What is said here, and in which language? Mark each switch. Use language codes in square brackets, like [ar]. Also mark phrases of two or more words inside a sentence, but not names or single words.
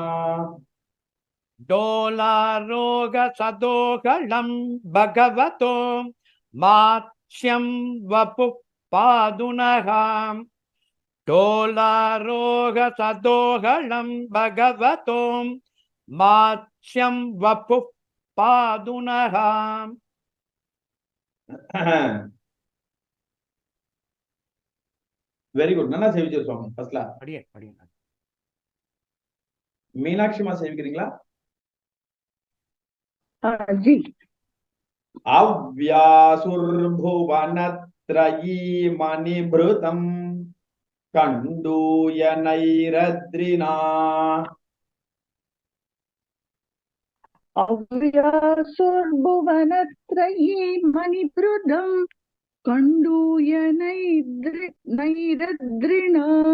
[sa] डोलारोगसदोहलं भगवतो मात्स्यं वपुः पादुनः डोलारोगसदोहलं भगवतो मात्स्यं वपुः पादुनः [en] very good, [ta] நல்லா சேவிச்சு சுவாமி. [en] first class. [ta] படியே மீனாட்சிமா சேவிக்கிறீங்களா? जी। [sa] अव्यासुर्भुवनत्रयी मणिभृतं कण्डूयनैरद्रिना। अव्यासुर्भुवनत्रयी मणिभृतं कण्डूयनैरद्रिणा।